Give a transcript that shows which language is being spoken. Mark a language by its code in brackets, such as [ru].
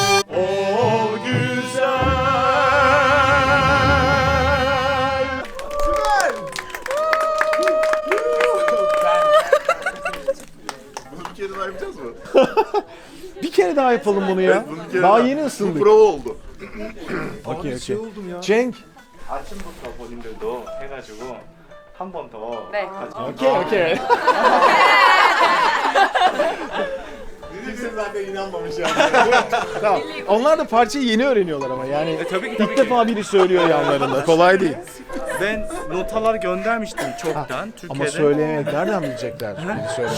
[tr] O güzel. Süper. Bunu bir kere daha yapacağız mı? Bir kere daha yapalım bunu ya. Daha yeni ısındık. prova oldu. Okey. oldum ya. Cenk. [ko] 아침부터 본인들도 해가지고 한 번 더 네. [tr] Okey. Kimse zaten inanmamış yani. Tamam. Onlar da parçayı yeni öğreniyorlar ama yani ilk defa biri söylüyor yanlarında. Kolay değil. Ben notalar göndermiştim çoktan Türkiye'de. Ama söyleyememek nereden bilecekler? Biri söylemez.